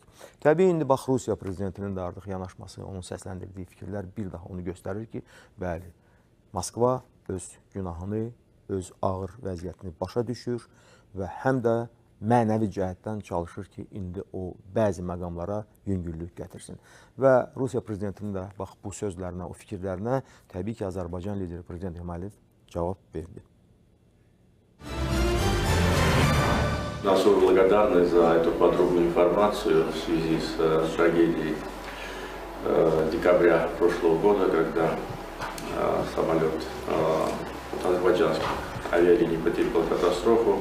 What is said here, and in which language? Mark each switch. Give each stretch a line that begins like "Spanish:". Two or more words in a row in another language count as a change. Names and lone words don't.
Azerbaijani: Təbii, indi bax, Rusiya prezidentinin də artıq yanaşması, onun səsləndirdiyi fikirlər bir daha onu göstərir ki, bəli, Moskva öz günahını, öz ağır vəziyyətini başa düşür və həm də mənəvi cəhətdən çalışır ki, indi o bəzi məqamlara yüngüllük gətirsin. Və Rusiya prezidentinin də bax, bu sözlərinə, o fikirlərinə təbii ki, Azərbaycan lideri Prezident İlham Əliyev cavab verdi.
Russian: Особую благодарность за эту подробную информацию в связи с трагедией декабря прошлого года, когда самолет азербайджанских авиалиний потерпел катастрофу.